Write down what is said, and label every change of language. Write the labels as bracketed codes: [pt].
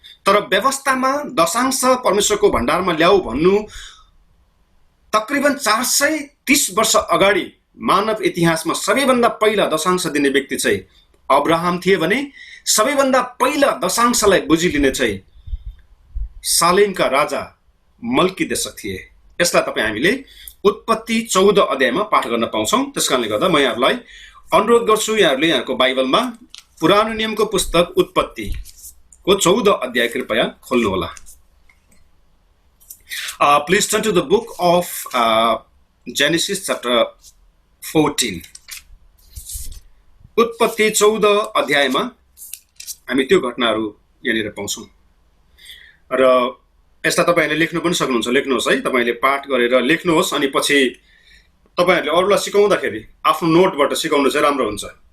[ne] तर व्यवस्थामा दशांश परमेश्वरको भण्डारमा ल्याऊ भन्नु तकरिबन 430 वर्ष अगाडि मानव इतिहासमा सबैभन्दा पहिला दशांश दिने व्यक्ति चाहिँ अब्राहम थिए भने सबैभन्दा पहिला दशांशलाई बुझिलिने चाहिँ सालेमका राजा मल्कीदेशक थिए। यसलाई तपाई हामीले उत्पत्ति 14 अध्यायमा पाठ गर्न पाउँछौं। त्यसकारणले गर्दा म यहाँहरुलाई अनुरोध गर्छु यहाँहरुले यहाँको बाइबलमा पुरानो नियमको पुस्तक उत्पत्ति को 14 अध्याय कृपया खोल्नु होला। [en] Please turn to the book of Genesis chapter 14. [ne] उत्पत्ति 14 अध्यायमा हामी त्यो घटनाहरू यहाँनिर पाउँछौं र यसलाई तपाईहरुले लेख्नु पनि सक्नुहुन्छ। लेख्नुहोस् है, तपाईले पाठ गरेर लेख्नुहोस् अनि पछि तपाईहरुले अरूलाई सिकाउँदाखेरि आफ्नो नोटबाट सिकाउनु चाहिँ राम्रो हुन्छ।